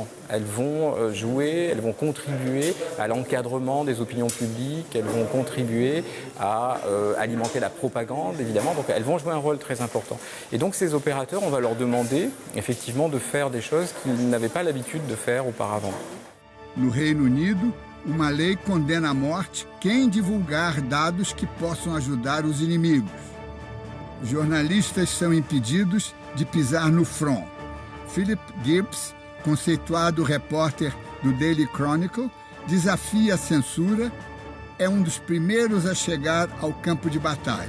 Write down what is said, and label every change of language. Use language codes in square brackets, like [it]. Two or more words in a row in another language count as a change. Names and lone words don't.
[fr] Elles vont jouer, elles vont contribuer à l'encadrement des opinions publiques, elles vont contribuer à alimenter la propagande, évidemment, donc elles vont jouer un rôle très important. Et donc ces opérateurs, on va leur demander, effectivement, de faire des choses qu'ils n'avaient pas l'habitude de faire auparavant. [pt] No Reino Unido, uma lei condena à morte quem divulgar dados que possam ajudar os inimigos. Os jornalistas são impedidos de pisar no front. Philip Gibbs, conceituado repórter do Daily Chronicle, desafia a censura, é um dos primeiros a chegar ao campo de batalha.